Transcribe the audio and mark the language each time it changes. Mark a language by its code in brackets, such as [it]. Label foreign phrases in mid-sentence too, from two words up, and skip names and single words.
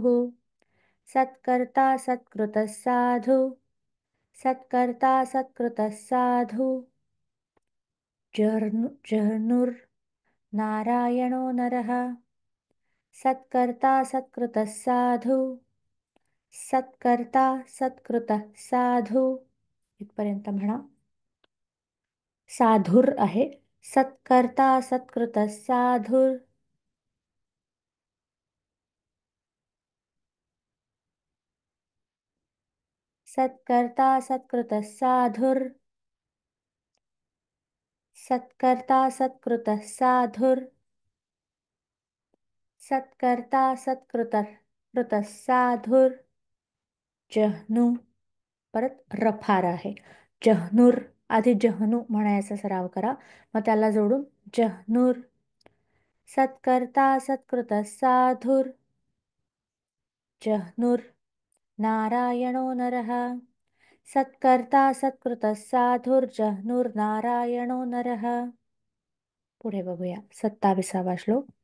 [sa] सत्कर्ता सत्कृतः साधु सत्कर्ता सत्कृतः साधु. जह्नुर्नारायणो नरः. सत्कर्ता सत्कृतः साधु सत्कर्ता सत्कृतः साधु. [mr] इथपर्यंत म्हणा. साधुर आहे. [sa] सत्कर्ता सत्कृतः साधुर. सत्कर्ता सत्कृतः साधुर. सत्कर्ता सत्कृतः साधुर. सत्कर्ता सत्कृतः साधुर. जह्नू, [mr] परत रफार आहे. जह्नूर, आधी जह्नू म्हणायचा सराव करा, मग त्याला जोडून जह्नूर. [sa] सत्कर्ता सत्कृतः साधुर. जह्नूर नारायणो नरः. सत्कर्ता सत्कृतः साधुर जह्नूर नारायणो नरः. [mr] पुढे बघूया 27वा श्लोक.